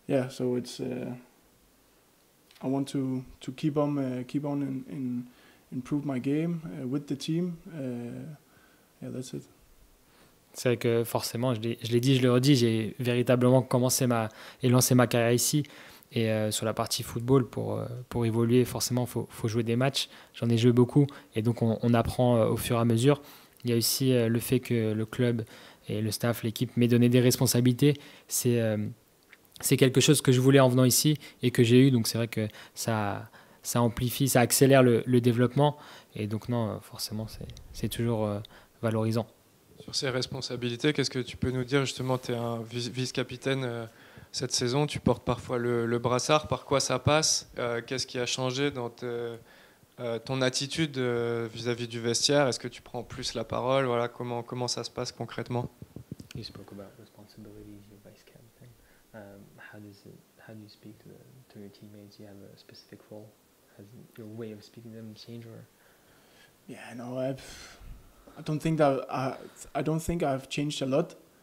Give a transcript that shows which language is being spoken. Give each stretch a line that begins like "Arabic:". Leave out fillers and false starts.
English: So it's I want to keep on and improve my game with the team. That's it.
French: C'est vrai que forcément, je l'ai dit, je le redis, j'ai véritablement lancé ma carrière ici. Et sur la partie football, pour évoluer, forcément, il faut jouer des matchs. J'en ai joué beaucoup et donc on apprend au fur et à mesure. Il y a aussi le fait que le club et le staff, l'équipe m'aient donné des responsabilités. C'est quelque chose que je voulais en venant ici et que j'ai eu. Donc c'est vrai que ça amplifie, ça accélère le développement. Et donc non, forcément, c'est toujours valorisant. Sur ces responsabilités, qu'est-ce que tu peux nous dire? Justement, tu es un vice-capitaine cette saison, tu portes parfois le brassard. Par quoi ça passe? Qu'est-ce qui a changé dans ton attitude vis-à-vis du vestiaire? Est-ce que tu prends plus la parole? Voilà, comment ça se passe concrètement?
English: You spoke about responsibilities, your vice captain. How do you speak to your teammates? Do you have a specific role? Has your way of speaking to them changed, or? Yeah, no, I don't think that I don't think I've changed a lot.